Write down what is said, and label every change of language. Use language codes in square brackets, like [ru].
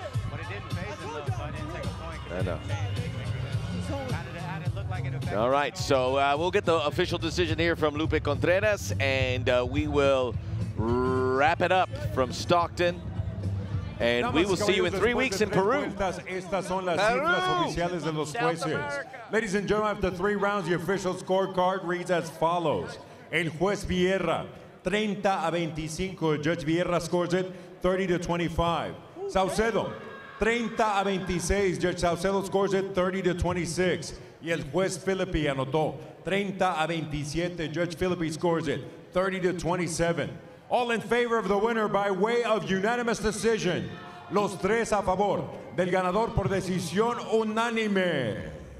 [en] But it didn't phase him though, so I didn't take a point. I know. How did it look like it affected All right, so we'll get the official decision here from Lupe Contreras, and we will wrap it up from Stockton. And we will see you in 3 weeks in Peru. [es] Estas son las cifras oficiales de los jueces. [en] Ladies and gentlemen, after 3 rounds, the official scorecard reads as follows. [es] El juez Vieira, 30-25. [en] Judge Vieira scores it 30-25. Saucedo, 30-26. Judge Saucedo scores it 30-26. [es] Y el juez Philippi anotó 30-27. [en] Judge Philippi scores it 30-27. All in favor of the winner by way of unanimous decision. [es] Los tres a favor del ganador por decisión unánime.